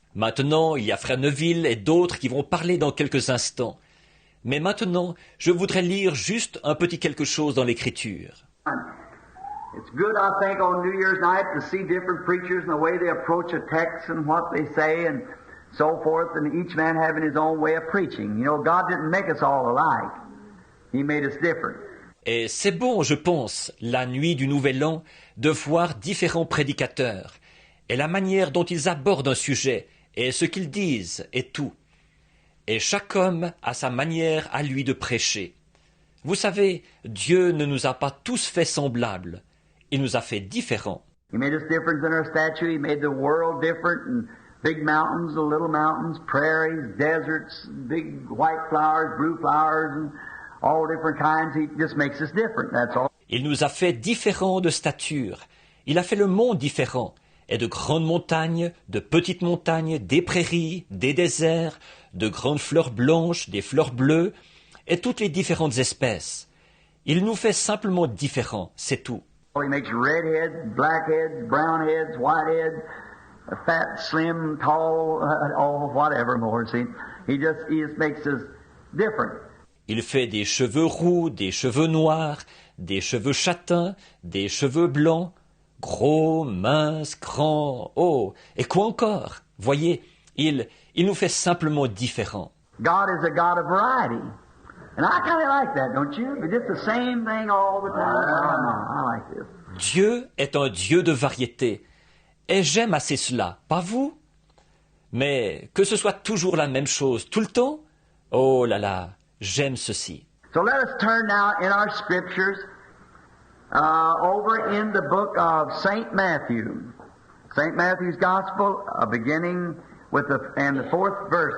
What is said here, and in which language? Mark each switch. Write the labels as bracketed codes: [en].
[fr] Maintenant, il y a Frère Neville et d'autres qui vont parler dans quelques instants. Mais maintenant, je voudrais lire juste un petit quelque chose dans l'Écriture. [en] It's good, I think, on New Year's night to see different preachers and the way they approach a text and what they say and so forth, and each man having his own way of preaching. You know, God didn't make us all alike. He made us different. [fr] Et c'est bon, je pense, la nuit du Nouvel An, de voir différents prédicateurs, et la manière dont ils abordent un sujet, et ce qu'ils disent, et tout. Et chaque homme a sa manière à lui de prêcher. Vous savez, Dieu ne nous a pas tous fait semblables. Il nous a fait différents. [en] He made us different in our stature. He made the world different, and big mountains, little mountains, prairies, deserts, big white flowers, blue flowers, and all different kinds. He just makes us different, that's all. [fr] Il nous a fait différents de stature. Il a fait le monde différent. Et de grandes montagnes, de petites montagnes, des prairies, des déserts, de grandes fleurs blanches, des fleurs bleues, et toutes les différentes espèces. Il nous fait simplement différents, c'est tout. [en] He makes red heads, black heads, brown heads, white heads, fat, slim, tall, whatever more, see. He just makes us different. [fr] Il fait des cheveux roux, des cheveux noirs, des cheveux châtains, des cheveux blancs, gros, minces, grands, et quoi encore? Voyez, il nous fait simplement différents. [en] God is a God of variety. And I kind of like that, don't you? It's just the same thing all the time. I like this. [fr] Dieu est un Dieu de variété. Et j'aime assez cela, pas vous? Mais que ce soit toujours la même chose tout le temps? Oh là là, j'aime ceci. [en] So let us turn now in our scriptures over in the book of St. Matthew. St. Matthew's Gospel, beginning with the fourth verse.